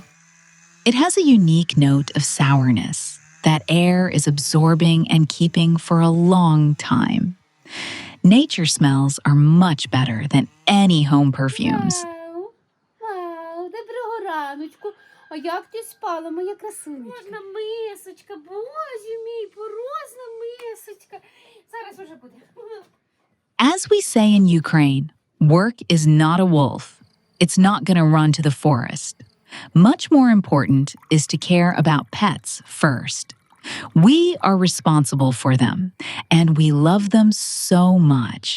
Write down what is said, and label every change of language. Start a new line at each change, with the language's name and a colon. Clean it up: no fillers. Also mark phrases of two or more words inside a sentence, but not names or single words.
English: It has a unique note of sourness that air is absorbing and keeping for a long time. Nature smells are much better than any home perfumes.
Ukrainian: Вау, вау, доброго раночку. А як ти спала, моя красунечка? Порожна мисочка, боже мій, порожна мисочка. Зараз уже буде.
English: As we say in Ukraine, work is not a wolf. It's not going to run to the forest. Much more important is to care about pets first. We are responsible for them, and we love them so much.